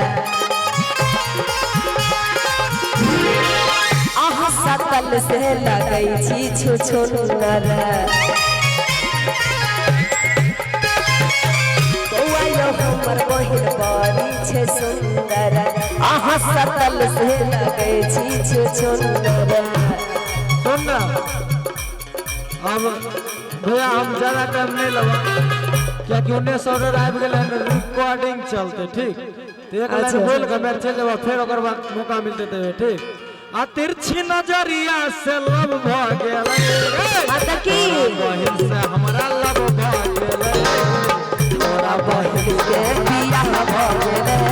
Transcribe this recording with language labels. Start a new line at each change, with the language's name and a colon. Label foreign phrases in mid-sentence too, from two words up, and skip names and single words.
Maithili: अहाँ सकल से लगै छी छुछुंदर। बउआ यो हमर बहिन बड़ी छे सुंदर अहाँ सकल से लगै छी छुछुंदर। सुन ना अब भैया हम ज्यादा टाइम नहीं लगा क्योंकि उन्हें ऑर्डर आबि गेल रिकॉर्डिंग चलते ठीक तो एक लाइन बोल के मैं चल जाबा फिर ओकर बाद मौका मिलते तबे ठीक। आ तिरछी नजरिया से लव भ गेलै आ की बहिन से हमरा लव भ गेलै हमरा बहिन के बियाह भ गेलै।